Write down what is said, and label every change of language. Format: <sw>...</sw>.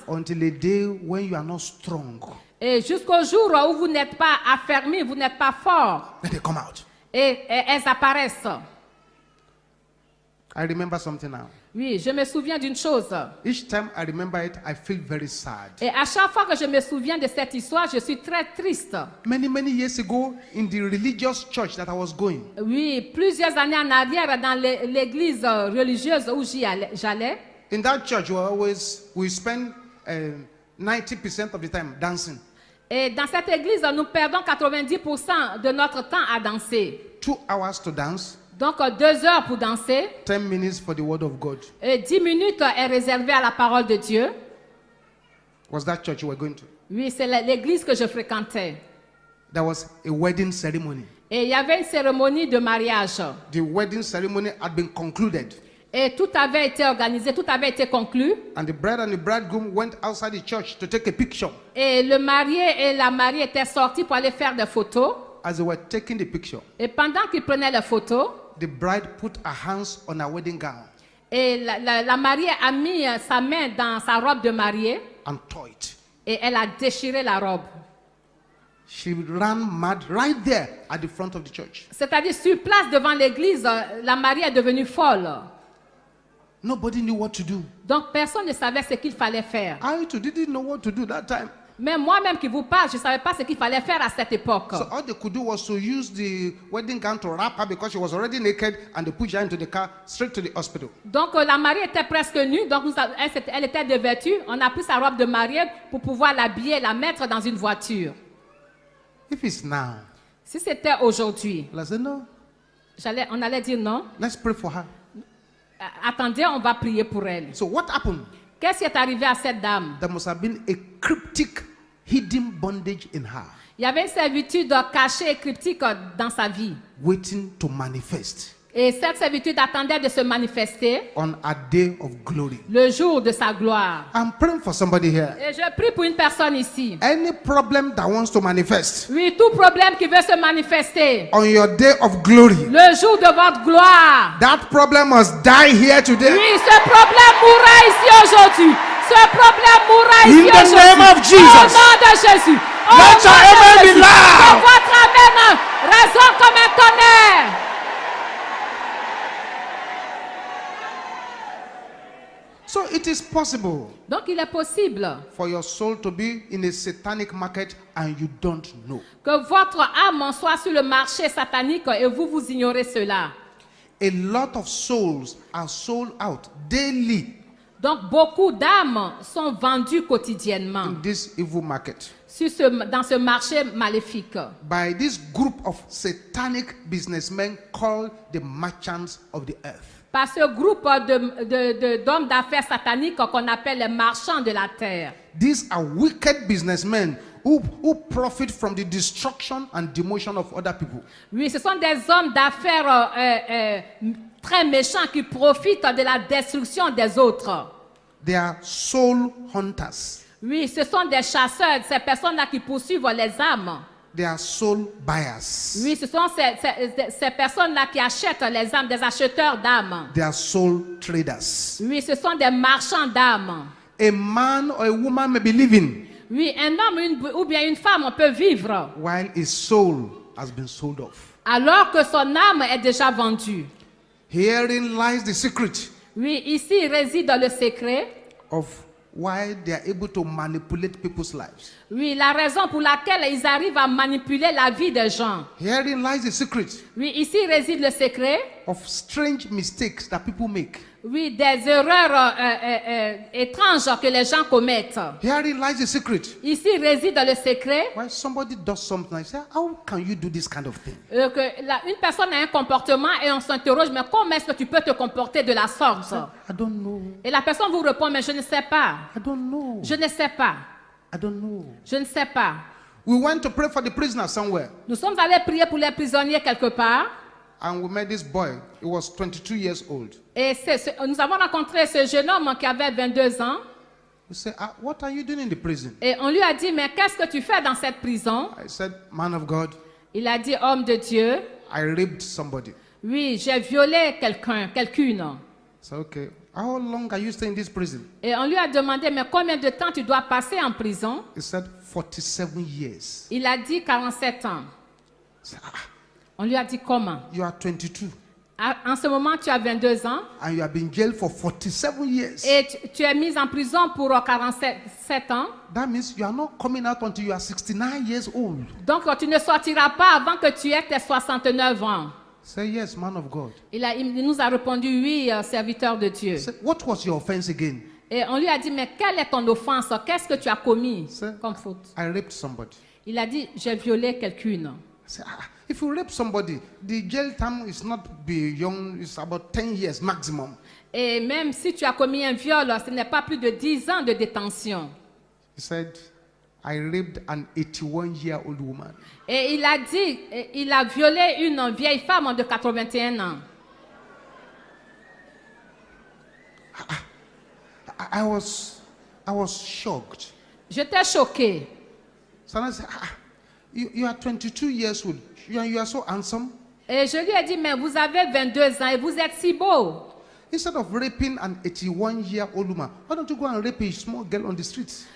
<en>until a day when you are not strong.</en> <fr>Et jusqu'au jour où vous n'êtes pas affermi, vous n'êtes pas fort.</fr> <en>Then they come out.</en> <fr>Et elles apparaissent.</fr> <en>I remember something now.</en> <fr>Oui, je me souviens d'une chose.</fr> <en>Each time I remember it, I feel very sad.</en> <fr>Et à chaque fois que je me souviens de cette histoire, je suis très triste.</fr> <en>Many years ago, in the religious church that I was going,</en> <fr>Oui, plusieurs années en arrière, dans l'église religieuse où j'allais,</fr> <en>in that church, we spend 90% of the time dancing.</en> <fr>et dans cette église, nous perdons 90% de notre temps à danser.</fr> <en>2 hours to dance,</en> <fr>Donc, 2 heures pour danser,</fr> <en>10 minutes for the word of God.</en> <fr>et 10 minutes est réservée à la parole de Dieu.</fr> <en>Was that church you were going to?</en> <fr>Oui, c'est l'église que je fréquentais.</fr> <en>There was a wedding ceremony.</en> <fr>Et il y avait une cérémonie de mariage.</fr> <en>The wedding ceremony had been concluded.</en> <fr>Et tout avait été organisé, tout avait été conclu.</fr> <en>And the bride and the bridegroom went outside the church to take a picture.</en> <fr>Et le marié et la mariée étaient sortis pour aller faire des photos.</fr> <en>As they were taking the picture,</en> <fr>Et pendant qu'ils prenaient les photos,</fr> <en>the bride put her hands on her wedding gown</en> <fr>et la mariée a mis sa main dans sa robe de mariée</fr> <en>and tore it.</en> <fr>et elle a déchiré la robe.</fr> <en>She ran mad right there at the front of the church.</en> <fr>C'est-à-dire sur place devant l'église, la mariée est devenue folle.</fr> <en>Nobody knew what to do.</en> <fr>Donc personne ne savait ce qu'il fallait faire.</fr> <en>I too didn't know what to do that time.</en> <fr>Même moi-même qui vous parle, je ne savais pas ce qu'il fallait faire à cette époque.</fr> <en>So all they could do was to use the wedding gown to wrap her because she was already naked, and they pushed her into the car straight to the hospital.</en> <fr>Donc la mariée était presque nue, donc elle était dévêtue. On a pris sa robe de mariée pour pouvoir l'habiller et la mettre dans une voiture.</fr> <en>If it's now,</en> <fr>Si c'était aujourd'hui,</fr> <en>I said no.</en> <fr>on allait dire non.</fr> <en>Let's pray for her.</en> <fr>Attendez, on va prier pour elle.</fr> <en>So what happened?</en> <fr>Qu'est-ce qui est arrivé à cette dame?</fr> <en>There must have been a cryptic, hidden bondage in her,</en> <fr>Il y avait une servitude cachée et cryptique dans sa vie.</fr> <en>waiting to manifest</en> <fr>Et cette servitude attendait de se manifester</fr> <en>on a day of glory.</en> <fr>le jour de sa gloire.</fr> <en>I'm praying for somebody here.</en> <fr>Et je prie pour une personne ici.</fr> <en>Any problem that wants to manifest</en> <fr>Oui, tout problème qui veut se manifester</fr> <en>on your day of glory,</en> <fr>le jour de votre gloire.</fr> <en>that problem must die here today.</en> <fr>Oui, ce problème mourra ici aujourd'hui. Ce problème mourra</fr> <en>In</en> <fr>ici</fr> <en>the</en> <fr>aujourd'hui.</fr> <en>name of Jesus.</en> <fr>Au nom de Jésus. Au</fr> <en>Let</en> <fr>nom</fr> <en>your</en> <fr>de</fr> <en>amen be</en> <fr>Jésus.</fr> <en>loud.</en> <fr>Que votre amen résonne comme un tonnerre.</fr> <en>So it is possible</en> <fr>Donc il est possible</fr> <en>for your soul to be in a satanic market and you don't know.</en> <fr>que votre âme soit sur le marché satanique et vous ignorez cela.</fr> <en>A lot of souls are sold out daily</en> <fr>Donc beaucoup d'âmes sont vendues quotidiennement</fr> <en>in this evil market</en> <fr>dans ce marché maléfique</fr> <en>by this group of satanic businessmen called the merchants of the earth.</en> <fr>par ce groupe d'hommes d'affaires sataniques qu'on appelle les marchands de la terre.</fr> <en>These are wicked businessmen who profit from the destruction and demotion of other people.</en> <fr>Oui, ce sont des hommes d'affaires très méchants qui profitent de la destruction des autres.</fr> <en>They are soul hunters.</en> <fr>Oui, ce sont des chasseurs, ces personnes-là qui poursuivent les âmes.</fr> <en>They are soul buyers.</en> <fr>Oui, ce sont ces personnes-là qui achètent les âmes, des acheteurs d'âmes.</fr> <en>They are soul traders.</en> <fr>Oui, ce sont des marchands d'âmes.</fr> <en>A man or a woman may be living</en> <fr>Oui, un homme ou bien une femme, on peut vivre</fr> <en>while his soul has been sold off.</en> <fr>alors que son âme est déjà vendue.</fr> <en>Herein lies the secret</en> <fr>Oui, ici réside le secret.</fr> <en>of why they are able to manipulate people's lives.</en> <fr>Oui, la raison pour laquelle ils arrivent à manipuler la vie des gens.</fr> <en>Herein lies the secret</en> <fr>Oui, ici réside le secret.</fr> <en>of strange mistakes that people make.</en> <fr>Oui, des erreurs étranges que les gens commettent.</fr> <en>Herein lies the secret</en> <fr>Ici réside le secret</fr> <en>why somebody does something and say, how can you do this kind of thing?</en> <fr>que une personne a un comportement et on s'interroge, mais comment est-ce que tu peux te comporter de la sorte?</fr> <en>I don't know.</en> <fr>Et la personne vous répond, mais je ne sais pas.</fr> <en>I don't know.</en> <fr>Je ne sais pas.</fr> <en>I don't know.</en> <fr>Je ne sais pas.</fr> <en>We went to pray for the prisoner somewhere,</en> <fr>Nous sommes allés prier pour les prisonniers quelque part.</fr> <en>and we met this boy. He was 22 years old.</en> <fr>Et nous avons rencontré ce jeune homme qui avait 22 ans.</fr> <en>We said, what are you doing in the prison?</en> <fr>Et on lui a dit, mais qu'est-ce que tu fais dans cette prison?</fr> <en>I said, man of God,</en> <fr>Il a dit, homme de Dieu,</fr> <en>I raped somebody.</en> <fr>oui, j'ai violé quelqu'une.</fr> <en>I said, okay, how long are you staying in this prison?</en> <fr>Et on lui a demandé, mais combien de temps tu dois passer en prison?</fr> <en>He said, 47 years.</en> <fr>Il a dit 47 ans.</fr> <en>I said,</en> <fr>On lui a dit, comment?</fr> <en>you are 22,</en> <fr>En ce moment, tu as 22 ans</fr> <en>and you have been jailed for 47 years.</en> <fr>et tu es mis en prison pour 47 ans.</fr> <en>That means you are not coming out until you are 69 years old.</en> <fr>Donc, tu ne sortiras pas avant que tu aies tes 69 ans.</fr> <en>Say, yes, man of God.</en> <fr>Il nous a répondu, oui, serviteur de Dieu.</fr> <en>Say, what was your offense again?</en> <fr>Et on lui a dit, mais quelle est ton offense? Qu'est-ce que tu as commis C'est- comme faute?</fr> <en>I raped somebody.</en> <fr>Il a dit, j'ai violé quelqu'une.</fr> <en>I said, if you rape somebody, the jail term is not beyond, it's about 10 years maximum.</en> <fr>Et même si tu as commis un viol, ce n'est pas plus de 10 ans de détention.</fr> <en>He said, I raped an 81-year-old woman.</en> <fr>Et il a dit, il a violé une vieille femme de 81 ans.</fr> <en>I was shocked.</en> <fr>J'étais choquée.</fr> <en>So I said, you are 22 years old. You are so handsome.</en> <fr>Et je lui ai dit, mais vous avez 22 ans et vous êtes si beau.</fr> <en>Instead of raping an 81-year-old woman, why don't you go and rape a small girl on the streets?</en>